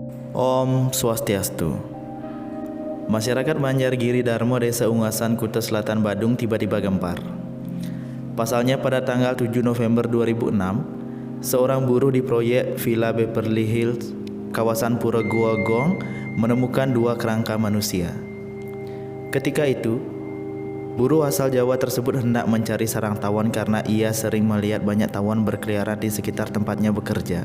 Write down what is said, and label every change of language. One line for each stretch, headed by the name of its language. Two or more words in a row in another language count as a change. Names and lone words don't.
Indonesian: Om Swastiastu. Masyarakat Banjar Giri Darmo, Desa Ungasan, Kuta Selatan, Badung tiba-tiba gempar. Pasalnya pada tanggal 7 November 2006, seorang buruh di proyek Villa Beverly Hills, kawasan Pura Goa Gong, menemukan 2 kerangka manusia. Ketika itu, buruh asal Jawa tersebut hendak mencari sarang tawon karena ia sering melihat banyak tawon berkeliaran di sekitar tempatnya bekerja.